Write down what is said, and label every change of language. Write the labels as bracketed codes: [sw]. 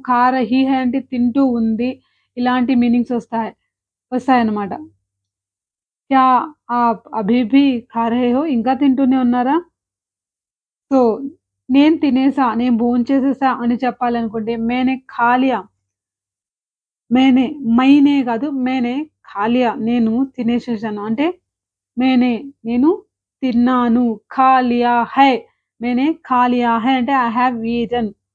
[hi] ఖా రహీ హై [te] అంటే తింటూ ఉంది. ఇలాంటి మీనింగ్స్ వస్తాయన్నమాట. [hi] క్యా ఆప్ అభీ భీ ఖా రహే హో? [te] ఇంకా తింటూనే ఉన్నారా? సో, నేను తినేసా, నేను భోంచేసేసా అని చెప్పాలనుకుంటే [hi] मैंने खा लिया. मैंने मैंने కాదు मैंने खा लिया [te] నేను తినేసేసాను. అంటే मैंने నేను తిన్నాను. [hi] खा लिया है मैंने खा लिया है అంటే [en] I have eaten.